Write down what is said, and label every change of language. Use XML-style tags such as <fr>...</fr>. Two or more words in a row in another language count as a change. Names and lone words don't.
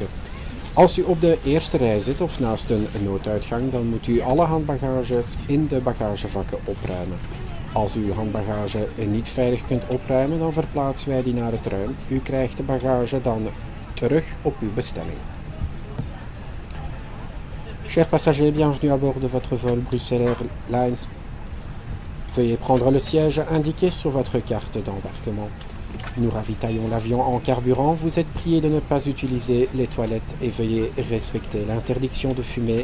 <nl>Als u op de eerste rij zit of naast een nooduitgang, dan moet u alle handbagage in de bagagevakken opruimen. Als u uw handbagage niet veilig kunt opruimen, dan verplaatsen wij die naar het ruim. U krijgt de bagage dan terug op uw bestelling.</nl> <fr>Chers passagers, bienvenue à bord de votre vol Bruxelles Airlines. Veuillez prendre le siège indiqué sur votre carte d'embarquement. Nous ravitaillons l'avion en carburant. Vous êtes priés de ne pas utiliser les toilettes et veuillez respecter l'interdiction de fumer.</fr>